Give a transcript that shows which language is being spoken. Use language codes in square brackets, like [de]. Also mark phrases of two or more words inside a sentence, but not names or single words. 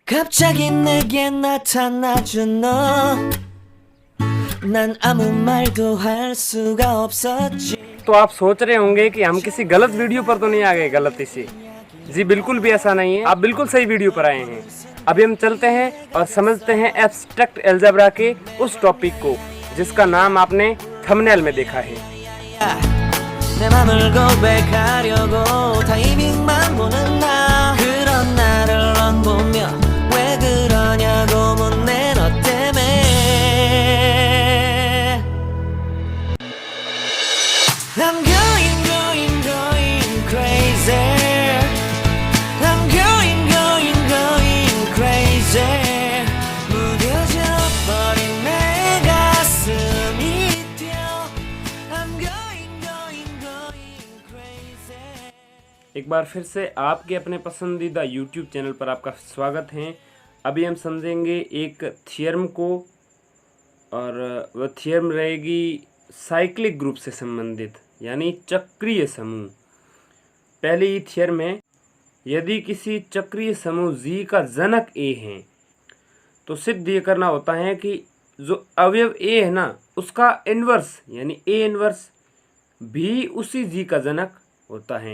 [ko] 갑자기 내게 나타나준 너 난 아무 말도 할 수가 없었지। [hi] तो आप सोच रहे होंगे कि हम किसी गलत वीडियो पर तो नहीं आ गए गलती से। जी बिल्कुल भी ऐसा नहीं है, आप बिल्कुल सही वीडियो पर आए हैं। अभी हम चलते हैं और समझते हैं [en] abstract algebra [hi] के उस टॉपिक को जिसका नाम आपने थंबनेल में देखा है। [ko] 내 맘을 고백하려고 타이밍만 보는 나 그런 나를 넌 보며 왜 그러냐고 묻네 너 때문에 I'm [en] going crazy I'm going crazy [ko] 무뎌져 버린 내 가슴이 뛰어 [en] I'm going crazy। [hi] एक बार फिर से आपके अपने पसंदीदा YouTube चैनल पर आपका स्वागत है। अभी हम समझेंगे एक थियरम को और वह थियरम रहेगी [en] cyclic group [hi] से संबंधित यानी चक्रीय समूह। पहली थियरम है, यदि किसी चक्रीय समूह G का जनक A है तो सिद्ध ये करना होता है कि जो अवयव A है ना उसका इन्वर्स यानी A इन्वर्स भी उसी G का जनक होता है।